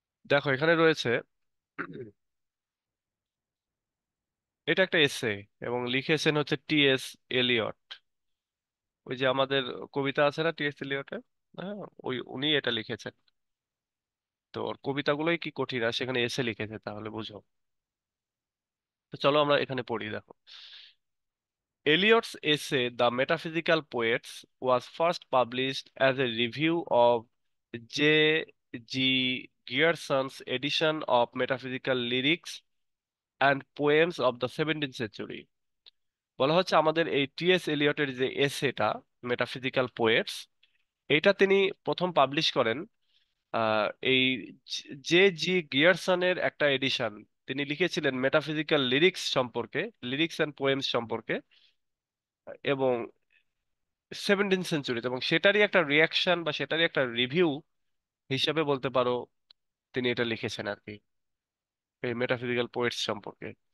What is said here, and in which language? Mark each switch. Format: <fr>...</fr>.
<bn>দেখো এখানে রয়েছে, এটা একটা এসে এবং লিখেছেন হচ্ছে টি.এস. এলিয়ট। ওই যে আমাদের কবিতা আছে না টি.এস. এলিয়টের, হ্যাঁ, ওই উনি এটা লিখেছেন। তো ওর কবিতাগুলোই কি কঠিন, আর সেখানে এসে লিখেছে, তাহলে বুঝো। তো চলো আমরা এখানে পড়ি, দেখো।</bn> <en>Eliot's essay The Metaphysical Poets was first published as a review of J. G. Gearson's edition of Metaphysical Lyrics and Poems of the 17th Century।</en> <bn>বলা হচ্ছে আমাদের এই টি.এস. এলিয়টের যে এসেটা মেটাফিজিক্যাল পোয়েটস, এটা তিনি প্রথম পাবলিশ করেন এই জে জি গিয়ারসনের একটা এডিশন। তিনি লিখেছিলেন মেটাফিজিক্যাল লিরিক্স সম্পর্কে, লিরিক্স অ্যান্ড পোয়েমস সম্পর্কে, এবং 17th সেঞ্চুরিতে, এবং সেটারই একটা রিয়াকশন বা সেটারই একটা রিভিউ হিসেবে বলতে পারো তিনি এটা লিখেছেন আর কি, এই মেটাফিজিক্যাল পোয়েটস সম্পর্কে।</bn>